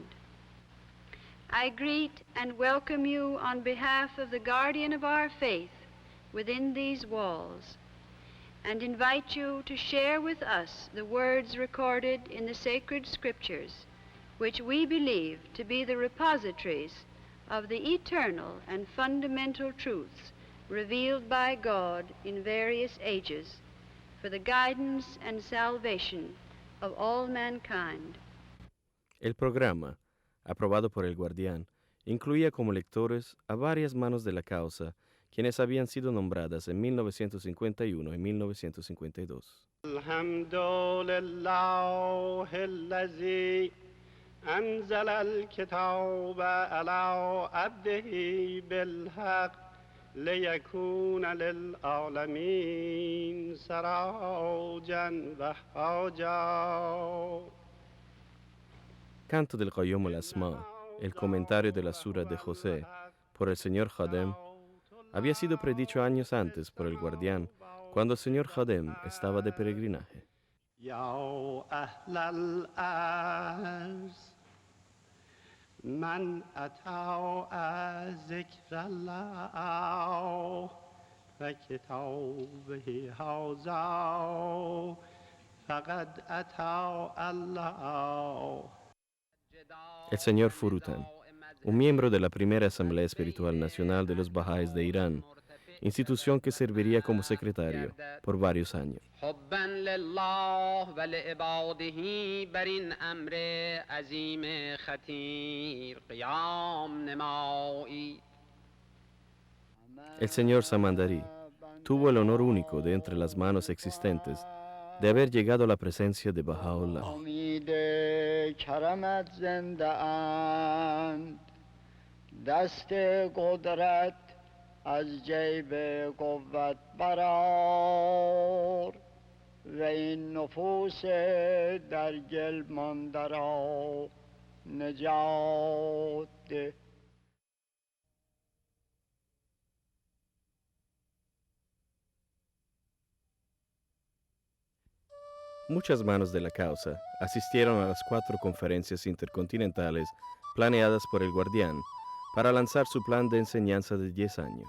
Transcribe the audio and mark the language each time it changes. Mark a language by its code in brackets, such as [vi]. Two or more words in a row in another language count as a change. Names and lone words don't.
[en] I greet and welcome you on behalf of the guardian of our faith within these walls, and invite you to share with us the words recorded in the sacred scriptures, which we believe to be the repositories of the eternal and fundamental truths revealed by God in various ages for the guidance and salvation of all mankind. [es] El programa, aprobado por el guardián, incluía como lectores a varias manos de la causa, quienes habían sido nombradas en 1951 y 1952. [ar] Alhamdulillah الذي أنزل الكتاب على عبده بالحق ليكون للعالمين سراجا وهاجا. [es] Canto del Qayyum Las Manos, el comentario de la sura de José, por el señor Khadem, había sido predicho años antes por el guardián, cuando el señor Khadem estaba de peregrinaje. [ar] يا أهل الأرض من أطاع ذكر الله وكتابه هذا فقد أطاع الله. [es] El señor Furutan, un miembro de la primera Asamblea Espiritual Nacional de los Bahá'ís de Irán, institución que serviría como secretario por varios años. El señor Samandari tuvo el honor único de entre las manos existentes de haber llegado a la presencia de Bahá'u'lláh. [fa] دست قدرت از جیب قوت برار و این نفوس در گل مانده را نجات ده. [es] Muchas manos de la causa asistieron a las 4 conferencias intercontinentales planeadas por el guardián para lanzar su plan de enseñanza de 10 años.